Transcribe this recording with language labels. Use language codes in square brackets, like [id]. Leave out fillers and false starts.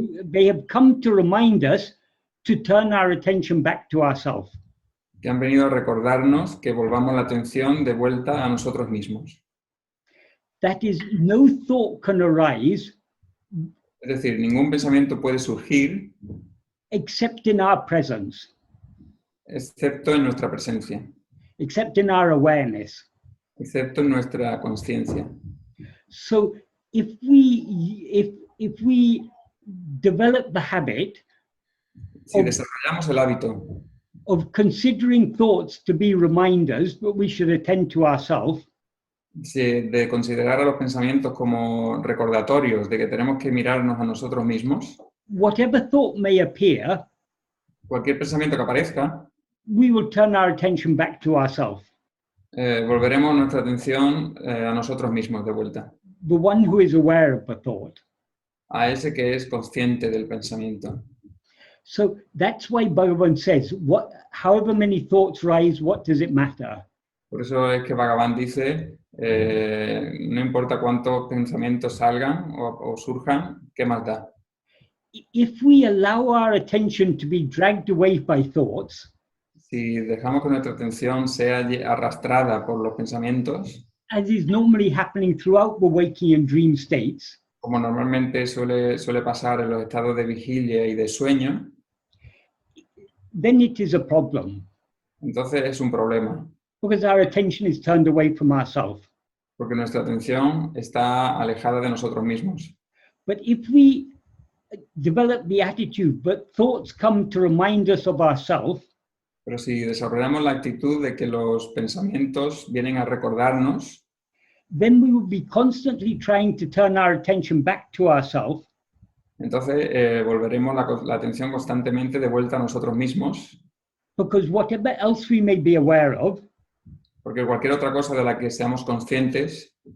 [en] they have come to remind us to turn our attention back to ourselves. [es] que han venido a recordarnos que volvamos la atención de vuelta a nosotros mismos. [en] That is, no thought can arise [es] Es decir, ningún pensamiento puede surgir [en] except in our presence, [es] excepto en nuestra presencia, [en] except in our awareness. [es] excepto en nuestra conciencia. [en] So if we develop the habit [es] Si desarrollamos el hábito [en] of considering thoughts to be reminders that we should attend to ourselves, [es] de considerar a los pensamientos como recordatorios de que tenemos que mirarnos a nosotros mismos, [en] whatever thought may appear, [es] cualquier pensamiento que aparezca, [en] we will turn our attention back to ourselves, [es] volveremos nuestra atención a nosotros mismos de vuelta, [en] the one who is aware of the thought. [es] a ese que es consciente del pensamiento. [en] So that's why Bhagavan says, however many thoughts rise, what does it matter? [es] Por eso es que Bhagavan dice, no importa cuántos pensamientos salgan o surjan, ¿qué más da? [en] If we allow our attention to be dragged away by thoughts, [es] Si dejamos que nuestra atención sea arrastrada por los pensamientos, [en] as is normally happening throughout the waking and dream states, [es] como normalmente suele pasar en los estados de vigilia y de sueño, [en] then it is a problem. [es] entonces es un problema. [en] Because our attention is turned away from ourselves. [es] Porque nuestra atención está alejada de nosotros mismos. [en] But if we develop the attitude, but thoughts come to remind us of ourselves, [es] Pero si desarrollamos la actitud de que los pensamientos vienen a recordarnos, [en] then we will be constantly trying to turn our attention back to ourselves. [es] entonces volveremos la atención constantemente de vuelta a nosotros mismos, [en] Because whatever else we may be aware of, [es] porque cualquier otra cosa de la que seamos conscientes